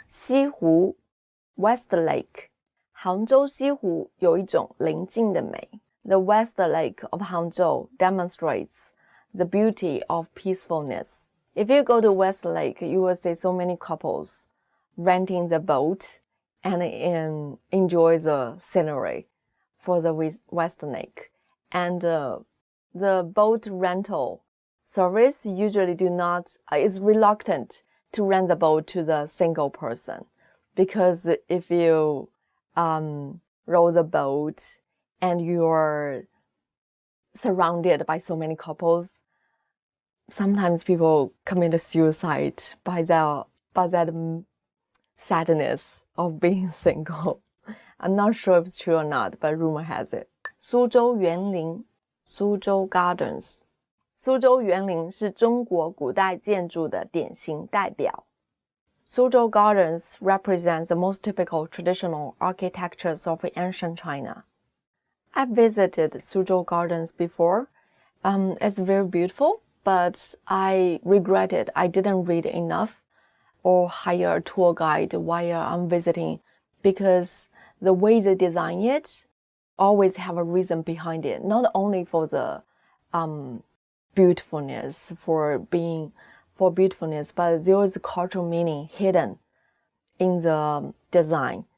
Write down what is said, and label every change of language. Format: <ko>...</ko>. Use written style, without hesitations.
<zh>西湖 West Lake 杭州西湖有一种宁静的美。</zh> <en>The West Lake of Hangzhou demonstrates the beauty of peacefulness. If you go to West Lake, you will see so many couples renting the boat and enjoy the scenery for the West Lake. And the boat rental service usually is reluctant to rent the boat to the single person, because if you row the boat and you're surrounded by so many couples, sometimes people commit suicide by that sadness of being single. I'm not sure if it's true or not, but rumor has it.</en> <zh>苏州园林 Suzhou Gardens 苏州园林是中国古代建筑的典型代表。</zh> <en>Suzhou Gardens represents the most typical traditional architectures of ancient China. I've visited Suzhou Gardens before. It's very beautiful, but I regretted I didn't read enough or hire a tour guide while I'm visiting, because the way they design it always have a reason behind it, not only for the beautifulness, but there is a cultural meaning hidden in the design.</en>